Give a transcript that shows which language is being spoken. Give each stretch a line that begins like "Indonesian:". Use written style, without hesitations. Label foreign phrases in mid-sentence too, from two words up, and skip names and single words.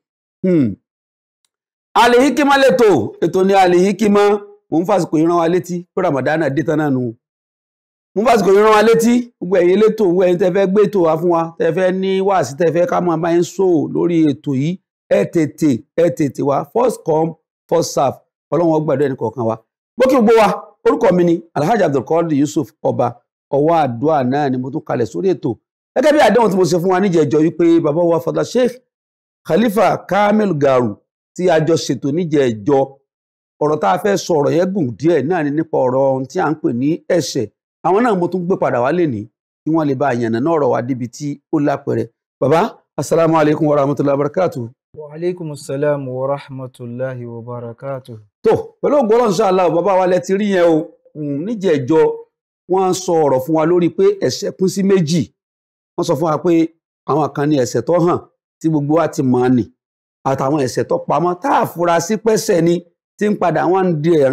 Yoruba: Al-Hikmat lẹ́tọ̀ ètò ní Al-Hikmat mo ń fàsìkò yìí rán wa létí pé Ramadan dé tán náà nù mo ń fàsìkò yìí rán wa létí gbogbo ẹ̀yin létò gbogbo ẹ̀yin tẹ́ fẹ́ gbé ètò wa fún wa tẹ́ fẹ́ ní wáàsí tẹ́ fẹ́ ká máa bá yín sọ lórí ètò yìí ẹ tètè wá
English: first come first serve
Yoruba: Ọlọ́run ó gbàdúrà ẹnì kọ̀ọ̀kan wa bó kí gbogbo wa orúkọ mi ni Alhaji Abdulkadir Yusuf ọba ọwọ́ àdúrà náà ni mo tún kalẹ̀ sórí ètò gẹ́gẹ́ bí àdéhùn tí mo ṣe fún wa níjẹ̀jọ́ wípé bàbá wa Fadla Sheikh Khalifa Kamil Garu tí a jọ ṣètò níjẹ̀jọ́ ọ̀rọ̀ tá a fẹ́ sọ ọ̀rọ̀ yẹn gùn díẹ̀ náà ni nípa ọ̀rọ̀ ohun tí à ń pè ní ẹ̀ṣẹ̀ àwọn náà mo tún gbé padà wá lè ní kí wọ́n lè bá àyànnà náà ọ̀rọ̀ wa débi tí ó lápẹẹrẹ bàbá
Arabic: السلام عليكم ورحمة الله وبركاته. وعليكم السلام ورحمة الله وبركاته.
Yoruba: tó pẹ̀lú ògbó Ọlọ́run
Arabic: إن شاء الله
Yoruba: bàbá wa lẹ ti rí yẹn o níjẹ̀jọ́ wọ́n sọ ọ̀rọ̀ fún wa lórí pé ẹ̀ṣẹ̀ pín sí méjì wọ́n sọ fún wa pé àwọn kan ní ẹ̀ṣẹ̀ tó hàn tí gbogbo wa ti mọ̀ ni àtàwọn ẹ̀ṣẹ̀ tó pamọ́ tá a fura sí pẹ́ṣẹ̀ ni tí ń padà wọ́n di ẹ̀ràn